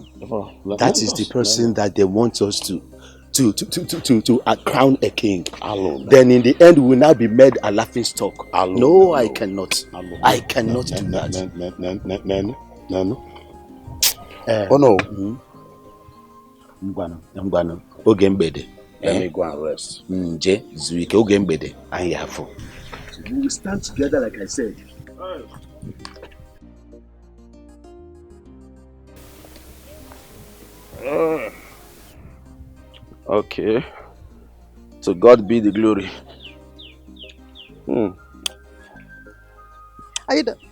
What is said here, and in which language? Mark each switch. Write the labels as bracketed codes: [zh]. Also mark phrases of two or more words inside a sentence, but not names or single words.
[en] That is the person that they want us to crown a king. Then in the end, we will now be made a laughing stock. No, I cannot. I cannot do that. Oh no. [ig] Mbano. Oge mgbede. [en] Let me go and rest. [ig] Je, zuike oge mgbede. Anyị afọ. [en] We stand together like I said. Okay. To God be the glory. Are you there?